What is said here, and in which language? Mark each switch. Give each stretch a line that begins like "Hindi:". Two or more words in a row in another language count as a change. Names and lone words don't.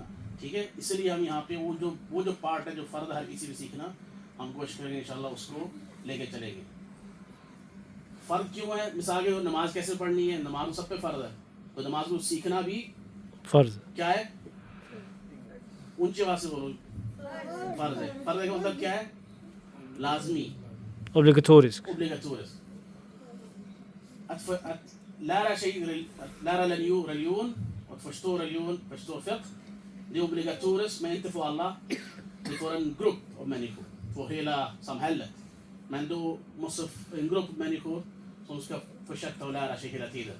Urdu: ٹھیک ہے، اس لیے ہم یہاں پہ وہ جو part ہے جو فرض ہر کسی پہ سیکھنا ہم کوشش کریں گے انشاءاللہ اس کو لے کے چلیں گے. فرض کیوں ہے، مثال کے نماز کیسے پڑھنی ہے، نماز سب پہ فرض ہے تو نماز کو سیکھنا بھی فرض کیا ہے، اونچی آواز سے بولو، فرض ہے. فرض کا مطلب کیا ہے، لازمی,
Swedish: obligatoriskt. Att lära sig, lära religion, att förstå religion, förstå fiqh, det är obligatoriskt men inte för alla. Det är för en grupp av människor, för hela samhället. Men då måste en grupp människor som ska försöka att lära sig hela tiden.